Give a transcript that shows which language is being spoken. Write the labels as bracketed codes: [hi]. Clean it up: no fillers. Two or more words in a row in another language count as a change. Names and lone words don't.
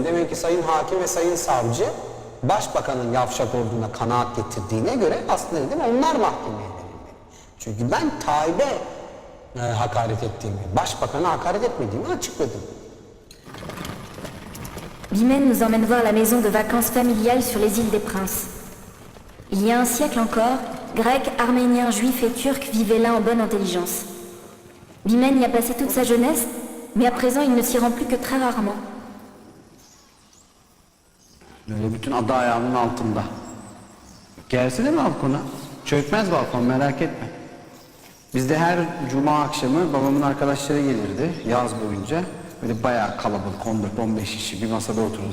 [tr] Demek ki Sayın Hakim ve Sayın Savcı başbakanın yavşak olduğuna kanaat getirdiğine göre aslında dedim onlar mahkemeye verilmeli. Çünkü ben Tayyip'e hakaret ettiğimi, başbakana hakaret etmediğimi açıkladım. [fr] Bimen nous emmène voir la maison de vacances familiale sur les îles des Princes. Il y a un siècle encore, Grecs, Arméniens, Juifs et Turcs vivaient là en bonne intelligence. Bimen y a passé toute sa jeunesse, mais à présent il ne s'y rend plus que très rarement. [tr] Böyle bütün adı ayağının altında. Gelsene balkona. Çökmez balkon, merak etme. Bizde her cuma akşamı babamın arkadaşları gelirdi yaz boyunca. Böyle bayağı kalabalık, 14-15 kişi bir masada otururdu.